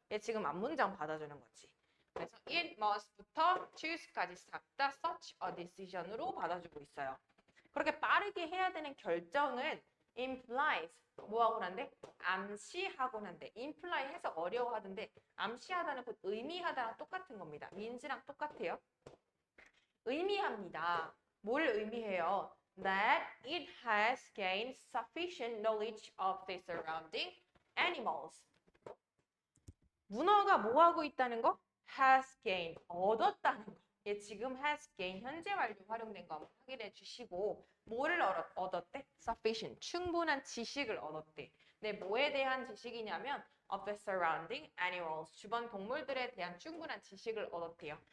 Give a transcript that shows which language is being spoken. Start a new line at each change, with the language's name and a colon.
Korean: 얘 지금 앞문장 받아주는 거지. 그래서 it must부터 choose까지 싹 다 such a decision으로 받아주고 있어요. 그렇게 빠르게 해야 되는 결정은 implies 뭐하고 난데? 암시하고 난데. imply 해서 어려워하던데 암시하다는 곧 의미하다랑 똑같은 겁니다. means랑 똑같아요. 의미합니다. 뭘 의미해요?
English: That it has gained sufficient knowledge of the surrounding animals.
Korean: 문어가 뭐 하고 있다는 거?
English: has gained,
Korean: 얻었다는 거. 얘 지금 has gained 현재 완료 활용된 거 한번 확인해 주시고 뭐를 얻었대? sufficient, 충분한 지식을 얻었대. 근데 뭐에 대한 지식이냐면
English: of the surrounding animals,
Korean: 주변 동물들에 대한 충분한 지식을 얻었대요.